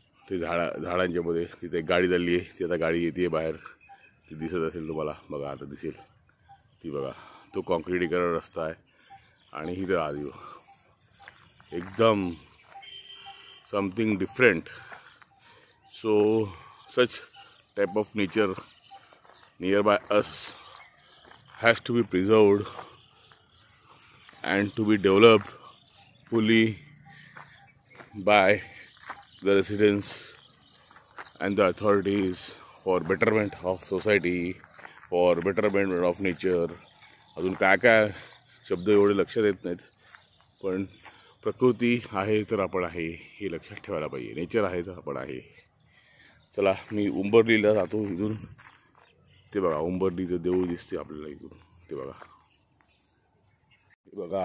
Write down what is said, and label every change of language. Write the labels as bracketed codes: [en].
[mr] ते झाडांच्या मध्ये तिथे एक गाडी चालली आहे, ती आता गाडी येते बाहेर, ती दिसत असेल तुम्हाला, बघा आता दिसेल ती बघा। तो कॉन्क्रीटीकरण रस्ता आहे आणि ही तर आधी एकदम [en] Something different. So such type of nature nearby us has to be preserved and to be developed fully by the residents and the authorities for betterment of society, for betterment of nature। [mr] अजून काय काय शब्द एवढे लक्षात येत नाहीत, पण प्रकृती आहे तर आपण आहे हे लक्षात ठेवायला पाहिजे। नेचर आहे तर आपण आहे। चला मी उंबरलीला जातो इथून। ते बघा उंबरलीचं देऊळ दिसते आपल्याला इथून, ते बघा, ते बघा।